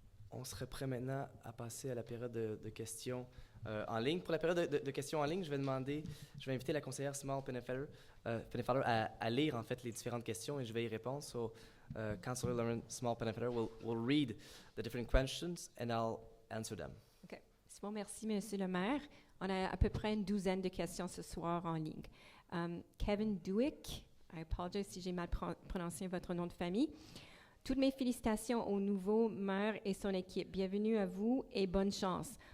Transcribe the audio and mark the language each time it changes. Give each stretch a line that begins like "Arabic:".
French: On serait prêt maintenant à passer à la période de questions en ligne. Pour la période de questions en ligne, je vais inviter la conseillère Small Pennefeller à lire en fait les différentes questions et je vais y répondre.
English: So, Councillor Lauren Small Pennefeller will read the different questions and I'll answer them. OK.
French: C'est bon, merci, Monsieur le maire. On a à peu près une douzaine de questions ce soir en ligne. Kevin Dewick,
English: I apologize
French: si j'ai mal prononcé votre nom de famille. Toutes mes félicitations au nouveau maire et son équipe. Bienvenue à vous et bonne chance.